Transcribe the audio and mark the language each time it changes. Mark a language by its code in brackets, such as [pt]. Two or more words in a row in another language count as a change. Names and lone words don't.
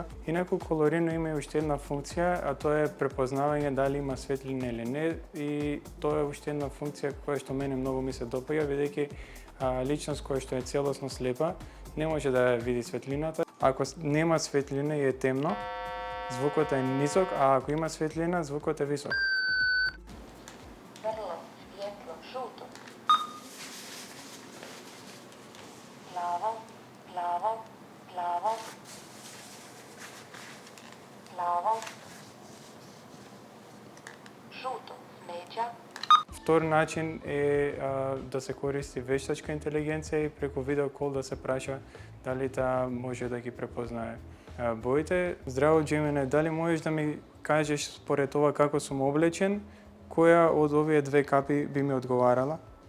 [mk] Инаку Colorino има и уште една функција, а тоа е препознавање дали има светлина или не, и тоа е уште една функција која што мене многу ми се допаѓа, бидејќи личност која што е целосно слепа не може да види светлината. Ако нема светлина и е темно, звукот е нисок, а ако има светлина, звукот е висок. [hr] Crno, svijetlo, žuto. Plavo, plavo, plavo. Plavo. Žuto, međa. [mk] Втор начин е да се користи вештачка интелигенција и преку видеокол да се праша дали таа може да ги препознае боите. Здраво, Gemini, дали можеш да ми кажеш според ова како сум облечен, која од овие две капи би ми одговарала?